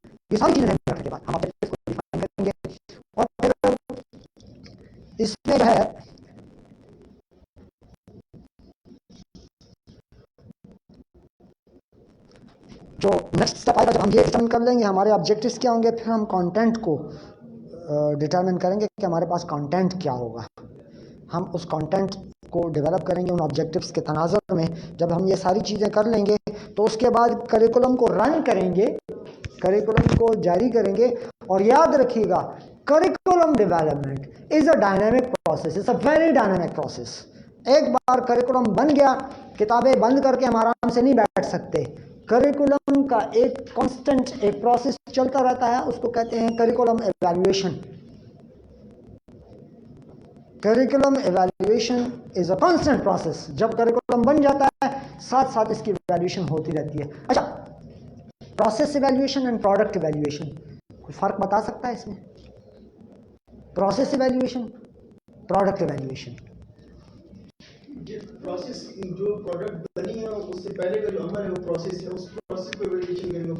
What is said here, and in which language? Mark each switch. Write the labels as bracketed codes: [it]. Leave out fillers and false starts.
[ur] یہ ساری چیزیں رکھنے کے بعد ہم آبجیکٹیوز کو ڈیفائن کریں گے. اور پھر اس میں جو ہے جو نیکسٹ اسٹیپ آئے گا، جب ہم یہ ڈیٹرمن کر لیں گے ہمارے آبجیکٹیوز کیا ہوں گے، پھر ہم کانٹینٹ کو ڈیٹرمن کریں گے کہ ہمارے پاس کانٹینٹ کیا ہوگا. ہم اس کانٹینٹ کو ڈیولپ کریں گے ان آبجیکٹیوز کے تناظر میں. جب ہم یہ ساری چیزیں کر لیں گے تو اس کے بعد کریکولم کو رن کریں گے، کریکولم کو جاری کریں گے. اور یاد رکھیے گا، [en] Curriculum development is a dynamic process, it's a very dynamic process. [ur] ایک بار کریکولم بن گیا، کتابیں بند کر کے ہم آرام سے نہیں بیٹھ سکتے. کریکولم کا ایک کانسٹنٹ ایک پروسیس چلتا رہتا ہے، اس کو کہتے ہیں curriculum evaluation. [en] Curriculum evaluation is a constant process. [ur] جب کریکولم بن جاتا ہے ساتھ ساتھ اس کی ایویلویشن ہوتی رہتی ہے. اچھا، process evaluation and product evaluation, کوئی فرق بتا سکتا ہے اس میں؟ Process evaluation, product evaluation. Process جو پروڈکٹ بنی ہے اس سے پہلے کا جو عمل ہے وہ پروسیس ہے, اس پروسیس کو ایویلیویشن کریں گے.